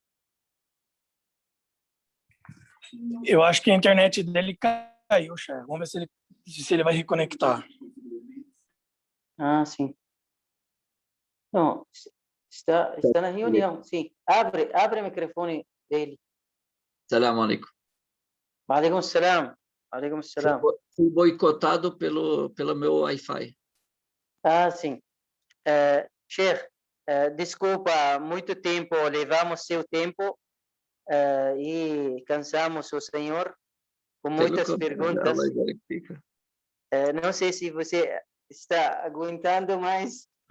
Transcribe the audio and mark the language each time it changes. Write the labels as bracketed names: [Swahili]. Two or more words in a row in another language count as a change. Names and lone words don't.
[Portuguese] Eu acho que a internet dele caiu, chefe. Vamos ver se ele vai reconectar. Ah, sim. Não, está na reunião, sim. Abre o microfone dele. [Arabic] سلام عليكم. عليكم سلام. عليكم سلام. [Portuguese] Fui boicotado pelo meu Wi-Fi. Ah, sim. Sheikh, desculpa, muito tempo, levamos seu tempo e cansamos o senhor com muitas perguntas. Não sei se você está aguentando, mas...